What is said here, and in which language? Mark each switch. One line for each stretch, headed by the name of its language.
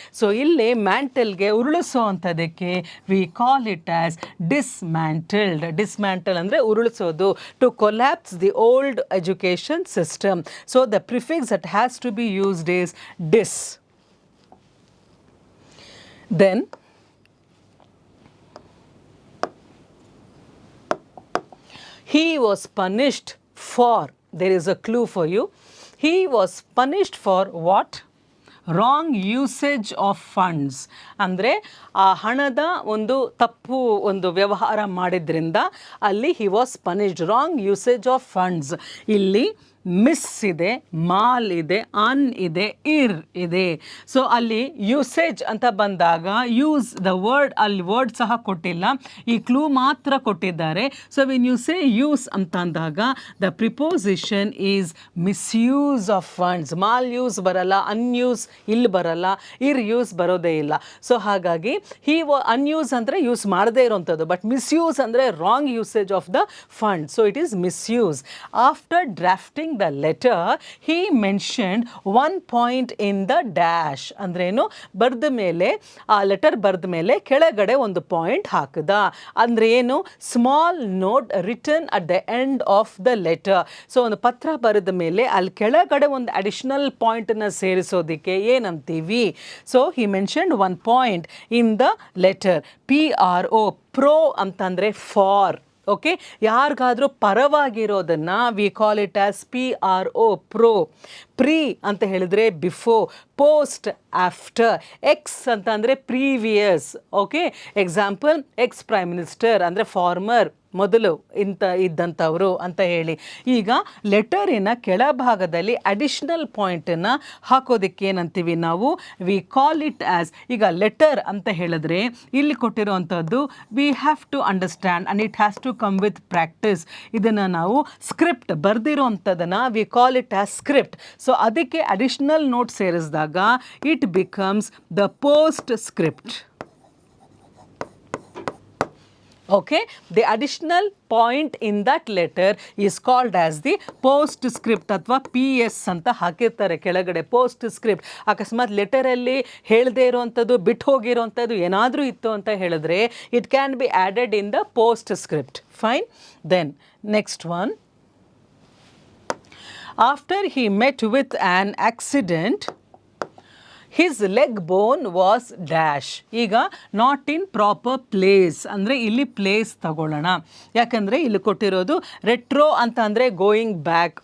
English: so
Kannada: ಇಲ್ಲಿ ಮ್ಯಾಂಟಲ್ಗೆ ಉರುಳಿಸೋ ಅಂಥದ್ದಕ್ಕೆ
English: We call it as dismantled. Dismantle
Kannada: ಅಂದರೆ ಉರುಳಿಸೋದು,
English: To collapse the old education system. So the prefix that has to be used is dis. Then he was punished for, there is a clue for you, he was punished for what? Wrong usage of funds.
Kannada: ಅಂದರೆ ಆ ಹಣದ ಒಂದು ತಪ್ಪು ಒಂದು ವ್ಯವಹಾರ ಮಾಡಿದ್ರಿಂದ ಅಲ್ಲಿ
English: He was punished. Wrong usage of funds.
Kannada: ಇಲ್ಲಿ ಮಿಸ್ ಇದೆ, ಮಾಲ್ ಇದೆ, ಅನ್ ಇದೆ, ಇರ್ ಇದೆ. ಸೊ ಅಲ್ಲಿ ಯೂಸೇಜ್ ಅಂತ ಬಂದಾಗ
English: use the word,
Kannada: ಅಲ್ಲಿ ವರ್ಡ್ ಸಹ ಕೊಟ್ಟಿಲ್ಲ, ಈ ಕ್ಲೂ ಮಾತ್ರ ಕೊಟ್ಟಿದ್ದಾರೆ.
English: so when you say use
Kannada: ಅಂತ ಅಂದಾಗ
English: The preposition is misuse of funds.
Kannada: Mall use ಬರಲ್ಲ, ಅನ್ಯೂಸ್ ಇಲ್ಲಿ ಬರಲ್ಲ, ಇರ್ ಯೂಸ್ ಬರೋದೇ ಇಲ್ಲ.
English: so ಹಾಗಾಗಿ unuse
Kannada: ಅಂದರೆ ಯೂಸ್ ಮಾಡದೇ ಇರೋವಂಥದ್ದು,
English: But misuse ಅಂದರೆ wrong usage of the fund. So it is misuse. After drafting the letter he mentioned one point in the dash.
Kannada: ಅಂದ್ರೇನು? ಬರೆದ ಮೇಲೆ, ಆ ಲೆಟರ್ ಬರೆದ ಮೇಲೆ ಕೆಳಗಡೆ ಒಂದು ಪಾಯಿಂಟ್ ಹಾಕಿದ. ಅಂದ್ರೆ ಏನು?
English: Small note return at the end of the letter.
Kannada: So ಒಂದು ಪತ್ರ ಬರೆದ ಮೇಲೆ ಅಲ್ಲಿ ಕೆಳಗಡೆ ಒಂದು ಅಡಿಷನಲ್ ಪಾಯಿಂಟನ್ನು ಸೇರಿಸೋದಕ್ಕೆ ಏನಂತೀವಿ?
English: So he mentioned one point in the letter.
Kannada: PRO, pro ಅಂತಂದರೆ ಫಾರ್. ಓಕೆ, ಯಾರಿಗಾದರೂ ಪರವಾಗಿರೋದನ್ನು
English: we call it as
Kannada: PRO, pro.
English: pre
Kannada: ಅಂತ ಹೇಳಿದ್ರೆ
English: Before, post after. Ex ಅಂತ ಅಂದರೆ previous. Okay, example ex prime minister ಅಂದರೆ former,
Kannada: ಮೊದಲು ಇದ್ದಂಥವರು ಅಂತ ಹೇಳಿ. ಈಗ ಲೆಟರಿನ ಕೆಳಭಾಗದಲ್ಲಿ ಅಡಿಷ್ನಲ್ ಪಾಯಿಂಟನ್ನು ಹಾಕೋದಕ್ಕೆ ಏನಂತೀವಿ ನಾವು?
English: we call it as,
Kannada: ಈಗ ಲೆಟರ್ ಅಂತ ಹೇಳಿದ್ರೆ ಇಲ್ಲಿ ಕೊಟ್ಟಿರೋವಂಥದ್ದು
English: We have to understand and it has to come with practice.
Kannada: ಇದನ್ನು ನಾವು script ಬರೆದಿರೋವಂಥದ್ದನ್ನು
English: We call it as script. So
Kannada: ಅದಕ್ಕೆ ಅಡಿಷ್ನಲ್ ನೋಟ್ ಸೇರಿಸಿದಾಗ
English: It becomes the postscript. Okay, the additional point in that letter is called as the postscript
Kannada: ಅಥವಾ PS ಅಂತ ಹಾಕಿರ್ತಾರೆ ಕೆಳಗಡೆ,
English: Postscript.
Kannada: ಅಕಸ್ಮಾತ್ ಲೆಟರಲ್ಲಿ ಹೇಳದೇ ಇರೋವಂಥದ್ದು, ಬಿಟ್ಟು ಹೋಗಿರೋವಂಥದ್ದು ಏನಾದರೂ ಇತ್ತು ಅಂತ ಹೇಳಿದ್ರೆ
English: It can be added in the postscript. Fine. Then next one. After he met with an accident his leg bone was dash. ಈಗ not in proper place
Kannada: ಅಂದರೆ ಇಲ್ಲಿ ಪ್ಲೇಸ್ ತಗೊಳ್ಳೋಣ. ಯಾಕಂದರೆ ಇಲ್ಲಿ ಕೊಟ್ಟಿರೋದು ರೆಟ್ರೋ ಅಂತ ಅಂದರೆ
English: Going back.